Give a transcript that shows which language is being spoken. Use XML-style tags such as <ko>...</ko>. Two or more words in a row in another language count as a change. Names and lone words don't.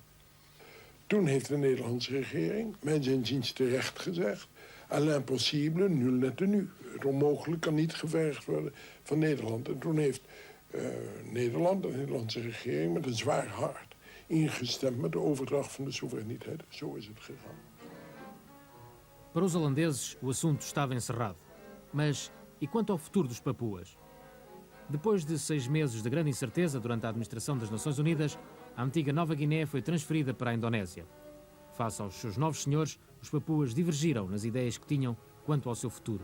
<nl>Toen heeft de Nederlandse regering, mijns inziens terecht gezegd,</nl> <fr>à l'impossible, nul n'est tenu.</fr> <nl>Het onmogelijk kan niet gevergd worden van Nederland. En toen heeft Nederland, de Nederlandse regering, met een zwaar hart ingestemd met de overdracht van de soevereiniteit. Zo is het gegaan.</nl> <pt>Para os holandeses, o assunto estava encerrado. Mas e quanto ao futuro dos Papuas? Depois de 6 meses de grande incerteza durante a administração das Nações Unidas, a antiga Nova Guiné foi transferida para a Indonésia. Face aos seus novos senhores, os Papuas divergiram nas ideias que tinham quanto ao seu futuro.</pt>